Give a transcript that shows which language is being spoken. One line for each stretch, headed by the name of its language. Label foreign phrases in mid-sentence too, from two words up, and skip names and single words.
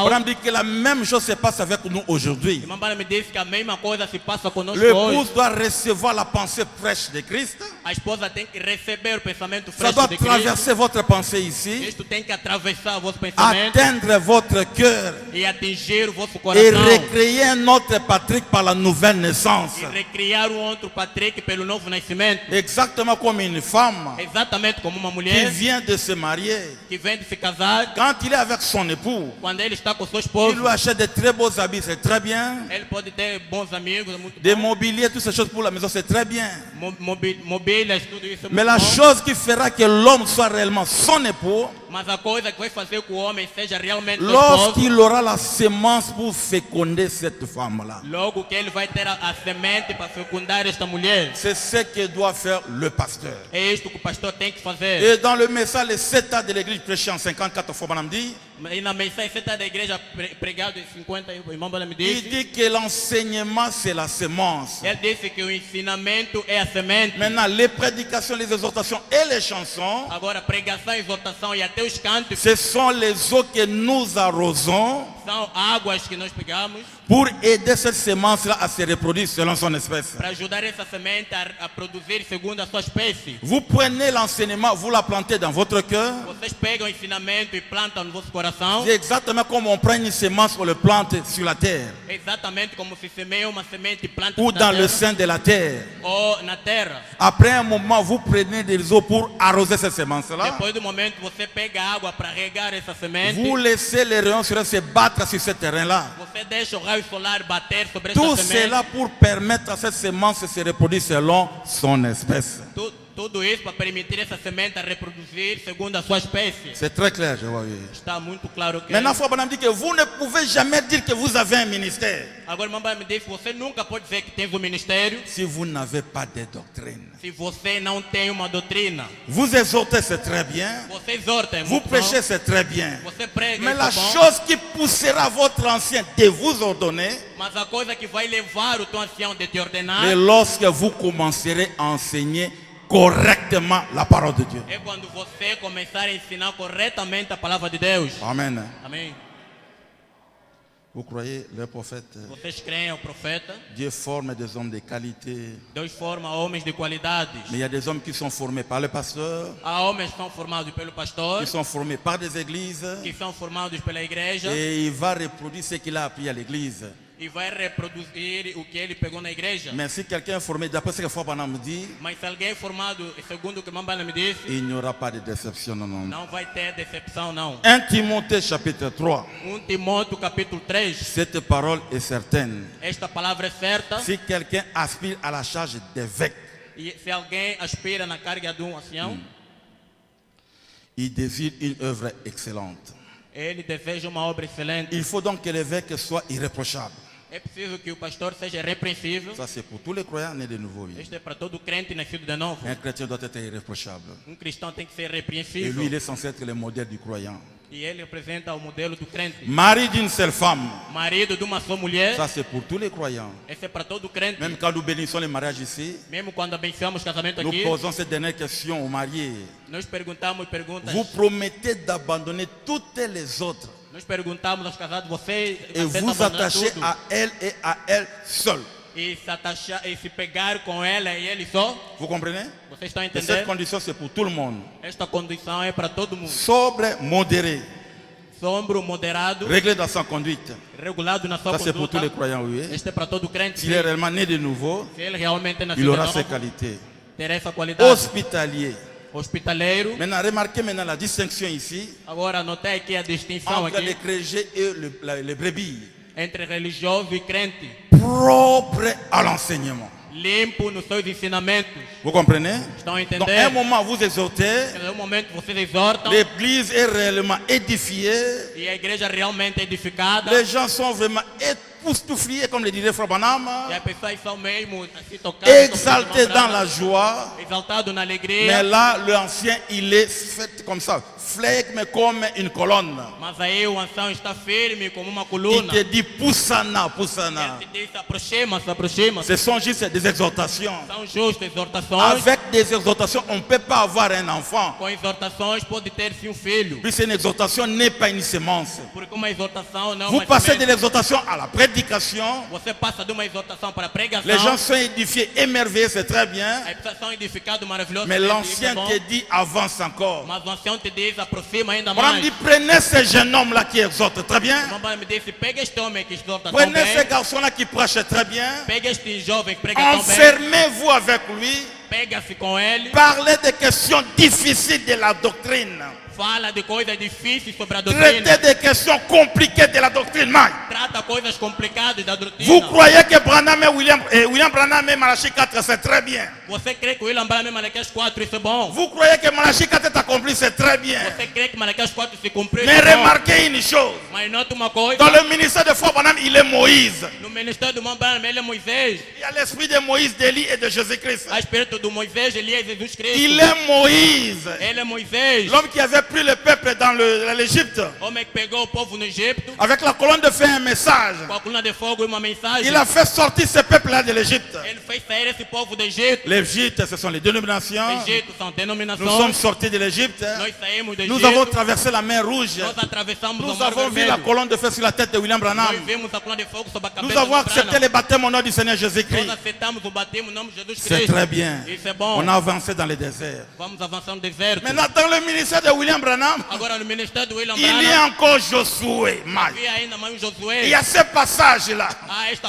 French: Abraham dit que la même chose se passe avec nous aujourd'hui.
Portuguese: Irmã Bala me disse que a mesma coisa se passa conosco
French: L'épouse
Portuguese: hoje.
French: doit recevoir la pensée fraîche de Christ.
Portuguese: A esposa tem que receber o pensamento
French: Ça
Portuguese: fresco
French: doit
Portuguese: de Cristo.
French: traverser votre pensée ici,
Portuguese: Isto tem que atravessar o vosso pensamento
French: atteindre votre cœur
Portuguese: e atingir o vosso
French: et
Portuguese: coração.
French: recréer un autre Patrick par la nouvelle naissance.
Portuguese: E recriar um outro Patrick pelo novo nascimento.
French: Exactement comme une femme
Portuguese: Exatamente como uma
French: qui
Portuguese: mulher
French: vient de se marier.
Portuguese: que vem de se casar.
French: Quand il est avec son époux,
Portuguese: Quando ele está com seu
French: il
Portuguese: esposo,
French: lui achète de très beaux habits, c'est très bien.
Portuguese: ele pode ter bons amigos, é muito
French: Des
Portuguese: bom.
French: mobiliers, toutes ces choses pour la maison, c'est très bien.
Portuguese: Mobílias, tudo isso é
French: Mais
Portuguese: muito
French: la
Portuguese: bom.
French: chose qui fera que l'homme soit réellement son époux,
Portuguese: Mas a coisa que vai fazer que o homem seja realmente seu esposo,
French: lorsqu'il aura la sémence pour féconder cette femme-là.
Portuguese: logo que ele vai ter a semente para fecundar esta mulher.
French: C'est ce que doit faire le pasteur.
Portuguese: É isto que o pastor tem que fazer.
French: Et dans le message, les 7 ans de l'église prêché en 54 fois, madame dit,
Portuguese: E na mensagem você está da igreja pregado em 50, o irmão Bala me
French: il
Portuguese: disse.
French: dit que l'enseignement, c'est la sémence.
Portuguese: Ele disse que o ensinamento é a semente.
French: Maintenant, les prédications, les exhortations et les chansons,
Portuguese: Agora, pregação, exortação e até os cantos
French: ce sont les eaux que nous arrosons
Portuguese: são águas que nós pegamos
French: pour aider cette sémence-là à se reproduire selon son espèce.
Portuguese: para ajudar essa semente a produzir segundo a sua espécie.
French: Vous prenez l'enseignement, vous la plantez dans votre cœur.
Portuguese: Vocês pegam o ensinamento e plantam no vosso coração.
French: C'est exactement comme on prend une sémence, on le plante sur la terre
Portuguese: Exatamente como se semeia uma semente e planta
French: ou
Portuguese: na
French: dans le
Portuguese: terra,
French: sein de la terre.
Portuguese: ou na terra.
French: Après un moment, vous prenez des eaux pour arroser cette sémence-là.
Portuguese: Depois do momento você pega água para regar essa semente.
French: Vous laissez les rayons solaires se battre sur ce terrain-là.
Portuguese: Você deixa o raio solar bater sobre
French: Tout
Portuguese: essa semente.
French: cela pour permettre à cette sémence de se reproduire selon son espèce.
Portuguese: Tudo isso para permitir essa semente a reproduzir segundo a sua espécie.
French: C'est très clair, je vois.
Portuguese: Está muito claro que.
French: Maintenant, Frère Branham dit que vous ne pouvez jamais dire que vous avez un ministère
Portuguese: Agora, mamãe me disse, você nunca pode dizer que tem um ministério
French: si vous n'avez pas de doctrine.
Portuguese: se você não tem uma doutrina.
French: Vous exhortez, c'est très bien.
Portuguese: Você exorta, é
French: Vous
Portuguese: muito
French: prêchez,
Portuguese: bom.
French: c'est très bien.
Portuguese: Você prega,
French: Mais
Portuguese: isso
French: la
Portuguese: é bom.
French: chose qui poussera votre ancien de vous ordonner,
Portuguese: Mas a coisa que vai levar o teu ancião de te ordenar
French: c'est lorsque vous commencerez à enseigner correctement la parole de Dieu.
Portuguese: é quando você começar a ensinar corretamente a palavra de Deus.
French: Amen.
Portuguese: Amém.
French: Vous croyez, les prophètes,
Portuguese: Vocês creem ao profeta?
French: Dieu forme des hommes de qualité.
Portuguese: Deus forma homens de qualidades.
French: Mais il y a des hommes qui sont formés par le pasteur,
Portuguese: Há homens que são formados pelo pastor,
French: qui sont formés par des églises,
Portuguese: que são formados pela igreja
French: et il va reproduire ce qu'il a appris à l'église.
Portuguese: e vai reproduzir o que ele pegou na igreja.
French: Mais si quelqu'un est formé, d'après ce que Frère Branham me dit,
Portuguese: Mas se alguém é formado, segundo o que Mambana me disse,
French: il n'y aura pas de déception. Non, non.
Portuguese: não vai ter decepção, não.
French: 1 Timothée chapitre 3.
Portuguese: Timóteo capítulo 3.
French: Cette parole est certaine.
Portuguese: Esta palavra é certa.
French: Si quelqu'un aspire à la charge d'évêque,
Portuguese: E se alguém aspira na carga de ancião,
French: il désire une œuvre excellente.
Portuguese: ele deseja uma obra excelente.
French: Il faut donc que l'évêque soit irréprochable.
Portuguese: É preciso que o pastor seja repreensível.
French: Ça, c'est pour tous les croyants nés de nouveau. Oui.
Portuguese: Isto é para todo crente nascido de novo.
French: Un chrétien doit être irréprochable.
Portuguese: Cristão tem que ser
French: Et lui,
Portuguese: repreensível.
French: il est censé être le modèle du croyant.
Portuguese: E ele representa o modelo do crente.
French: Mari d'une seule femme,
Portuguese: Marido de uma só mulher.
French: ça, c'est pour tous les croyants.
Portuguese: Esse é para todo crente.
French: Même quand nous bénissons les mariages ici,
Portuguese: Mesmo quando abençoamos casamento
French: nous
Portuguese: aqui,
French: posons cette dernière question aux mariés.
Portuguese: nós perguntamos perguntas.
French: Vous promettez d'abandonner toutes les autres
Portuguese: Nós perguntamos aos casados, você
French: et
Portuguese: aceita
French: vous
Portuguese: abandonar
French: attachez
Portuguese: tudo?
French: à elle et à elle seule.
Portuguese: E se pegar com ela e ele só?
French: Vous comprenez?
Portuguese: Vocês estão a
French: Et cette
Portuguese: entender?
French: condition, c'est pour tout le monde.
Portuguese: Esta condição é para todo mundo.
French: Sobre, modéré,
Portuguese: Sombro, moderado,
French: réglé dans sa conduite.
Portuguese: regulado na sua
French: Ça, c'est pour tous les
Portuguese: conduta.
French: croyants, oui.
Portuguese: Este é para todo crente.
French: S'il est réellement né de nouveau,
Portuguese: Se ele realmente é nascido
French: il aura
Portuguese: de
French: ses
Portuguese: novo,
French: qualités.
Portuguese: terá essa qualidade.
French: Hospitalier.
Portuguese: Hospitaleiro.
French: Maintenant, remarquez maintenant la distinction ici
Portuguese: Agora, notei aqui a distinção
French: entre les
Portuguese: aqui
French: chrétiens et les brebis.
Portuguese: entre religioso e crente.
French: Propre à l'enseignement.
Portuguese: Limpo nos seus ensinamentos.
French: Vous comprenez?
Portuguese: Estão a
French: Donc, à un
Portuguese: entender?
French: moment, vous exhortez,
Portuguese: Em um momento vocês exortam
French: l'église est réellement édifiée,
Portuguese: e a igreja realmente é edificada.
French: les gens sont vraiment époustouflés, comme le dirait Frère Branham,
Portuguese: E as pessoas são mesmo assim tocadas.
French: exaltés dans la joie.
Portuguese: Exaltado na alegria.
French: Mais là, l'ancien, il est fait comme ça, flegme comme une colonne.
Portuguese: Mas aí o ancião está firme como uma
French: Il
Portuguese: coluna.
French: te dit poussana, poussana.
Portuguese: Ele te diz, se aproxima.
French: Ce sont juste des exhortations.
Portuguese: São justas exortações.
French: Avec des exhortations, on ne peut pas avoir un enfant.
Portuguese: Com exortações pode ter sim filho.
French: Puisque une exhortation n'est pas une sémence.
Portuguese: Porque uma exortação não é
French: Vous
Portuguese: uma
French: passez de
Portuguese: semente.
French: l'exhortation à la prédication.
Portuguese: Você passa de uma exortação para a pregação.
French: Les gens sont édifiés, émerveillés, c'est très bien.
Portuguese: As pessoas são edificadas, maravilhoso.
French: Mais l'ancien te dit avance encore.
Portuguese: Mas o ancião te diz, aproxima ainda
French: Abraham
Portuguese: mais.
French: dit prenez ce jeune homme-là qui exhorte très bien.
Portuguese: O irmão me disse, pega este homem que exorta tão
French: Prenez ce
Portuguese: bem.
French: garçon-là qui prêche très bien.
Portuguese: Pega este jovem que prega tão bem.
French: Enfermez-vous avec lui.
Portuguese: Pega-se com ele.
French: Parlez des questions difficiles de la doctrine.
Portuguese: Fala de coisas difíceis sobre a doutrina.
French: Traitez des questions compliquées de la doctrine. Mike.
Portuguese: Trata coisas complicadas da doutrina.
French: Vous croyez que Branham et William Branham et Malachi 4 c'est très bien.
Portuguese: Você crê que William Branham Malaquias 4 isso é bom?
French: Vous croyez que Malachi 4 est accompli, c'est très bien.
Portuguese: Você crê que Malaquias 4 se cumpriu?
French: Mais
Portuguese: Isso é bom.
French: remarquez une chose.
Portuguese: Mas nota uma coisa.
French: Dans le ministère de Frère Branham, il est Moïse.
Portuguese: No ministério do irmão Branham, ele é Moisés.
French: Il y a l'esprit de Moïse, d'Élie et de Jésus-Christ.
Portuguese: A espírito do Moisés, Elias e Jesus Cristo.
French: Il est Moïse.
Portuguese: Ele é Moisés.
French: L'homme qui avait pris le peuple dans l'Égypte.
Portuguese: Homem que pegou o povo no Egito.
French: Avec la colonne de feu, un message.
Portuguese: Com a coluna de fogo e uma mensagem.
French: Il a fait sortir ce peuple-là de l'Égypte.
Portuguese: Ele fez sair esse povo do Egito.
French: L'Égypte, ce sont les dénominations.
Portuguese: Egito são
French: Nous
Portuguese: denominações.
French: sommes sortis de l'Égypte.
Portuguese: Nós saímos do
French: Nous
Portuguese: Egito.
French: avons traversé la mer Rouge.
Portuguese: Nós atravessamos o
French: Nous
Portuguese: Mar
French: avons vu la
Portuguese: Vermelho.
French: colonne de feu sur la tête de William Branham.
Portuguese: Nós vimos a coluna de fogo sobre a cabeça
French: Nous avons
Portuguese: do
French: accepté
Portuguese: Branham.
French: le baptême au nom du Seigneur Jésus-Christ.
Portuguese: Nós aceitamos o batismo no nome de Jesus
French: C'est
Portuguese: Cristo.
French: très bien.
Portuguese: Isso é bom.
French: On a avancé dans le désert.
Portuguese: Vamos avançar no deserto.
French: Maintenant, dans le ministère de William Branham,
Portuguese: Agora no ministério do William
French: il y a
Portuguese: Branham.
French: encore Josué. Mike.
Portuguese: Havia ainda mais um
French: Il
Portuguese: Josué.
French: y a ce passage-là
Portuguese: Esta